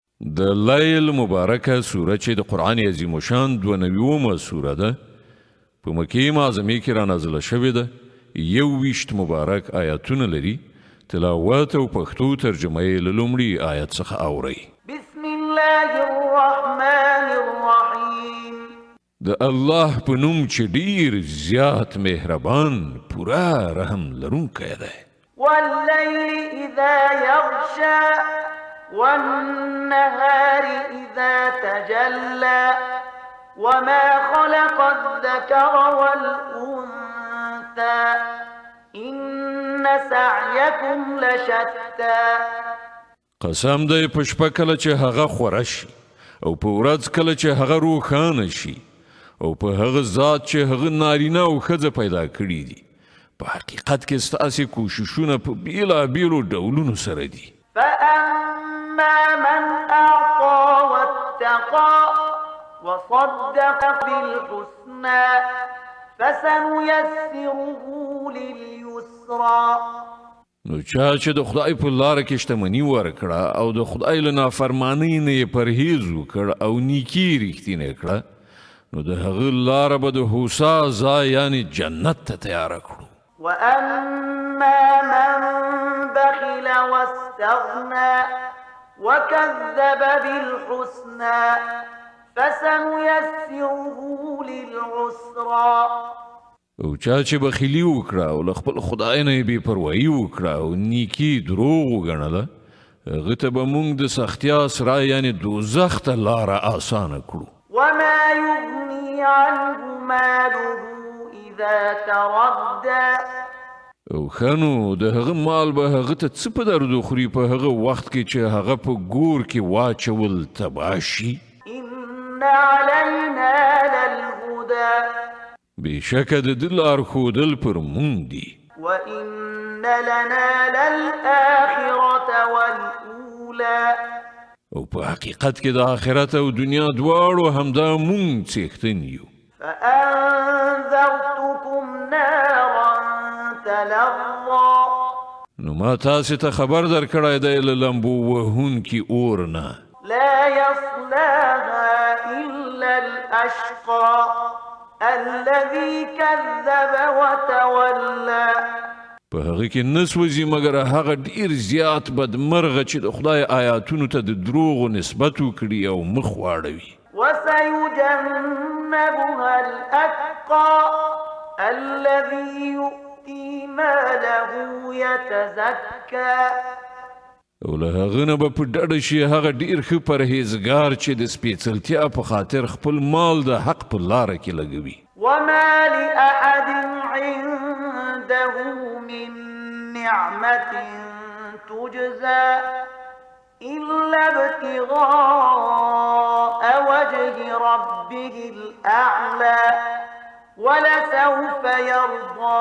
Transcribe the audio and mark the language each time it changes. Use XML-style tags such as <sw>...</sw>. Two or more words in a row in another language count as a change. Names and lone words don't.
<ps>د لیل مبارکه سوره چې د قرآن عظیم شان 92مه سوره ده په مکې معظمې کې را نازله شوې ده 21 مبارک آیاتونه لري تلاوت او پښتو ترجمه یې له لومړي آیت څخه اورئ</ps> <ar>بسم الله الرحمن الرحیم</ar> <ps>د الله په نوم چې ډیر زیات مهربان پورا رحم لرونکی دی</ps> <ar>واللیل اذا یغشا والنهار اذا تجلى وما خلق الذكر والأنثى إن سعيكم لشتى</ar> <ps>قسم دی په شپه کله چې هغه خوره شي او په ورځ کله چې هغه روښانه شي او په هغه ذات چې هغه نارینه او ښځه پیدا کړي دي په حقیقت کې ستاسې کوششونه په بیلابیلو ډولونو سره دي</ps> <ar>فأما من أعطى واتقى وصدق بالحسنى فسنيسره لليسرى</ar> <ps>نو چا چې د خدای په لاره کې شتمني ورکړه او د خدای له نافرمانۍ نه یې پرهیز وکړ او نیکي رښتینې کړه نو د هغه لاره به د هوسا ځای یعنې جنت ته تیاره کړو</ps> <ar>وأما من بخل واستغنى وكذب بالحسنى فسنيسره للعسرى</ar> <ps>او چا چې بخیلي وکړه او له خپل خدای نه یې بې پروایي وکړه او نیکي دروغ وګڼله هغه ته به موږ د سختیا سره یعنې دوزخ ته لاره اسانه کړو</ps> <ar>وما يغني عنه ماله إذا تردى</ar> <ps>او خنو د هغه مال به هغه ته څه په درد خوري په هغه وخت کې چې هغه په ګور کې واچول تباه شي</ps> <ar>إن علينا للهدى</ar> <ps>بېشکه د ده لارښودل پر موږ دي</ps> <ar>وإن لنا للآخرة والأولى</ar> <ps>او په حقیقت کې د آخرت او دنیا دواړو همدا موږ څښتن یو</ps> <ar>فأنذرتكم نارا تلظى</ar> <ps>نو ما تاسې ته خبر درکړی دی له لمبو وهونکي اور نه</ps> <ar>لا يصلاها إلا الأشقى الذي كذب وتولى</ar> <ps>په هغه کې نه سوځي مګر هغه ډیر زیات بدمرغه چې د خدای آیاتونو ته د دروغو نسبت وکړي او مخ واړوي</ps> <ar>وسيجنبها الأتقى الذي يؤتي ماله يتزكى</ar> <ps>او له هغه نه به په ډډه شي هغه ډیر ښه پرهیزګار چې د سپېڅلتیا په خاطر خپل مال د حق په لاره کې لګوي</ps> <ar>وما لأحد عنده من نعمة تجزى إلا ابتغاء وجه ربه الأعلى ولسوف يرضى</ar>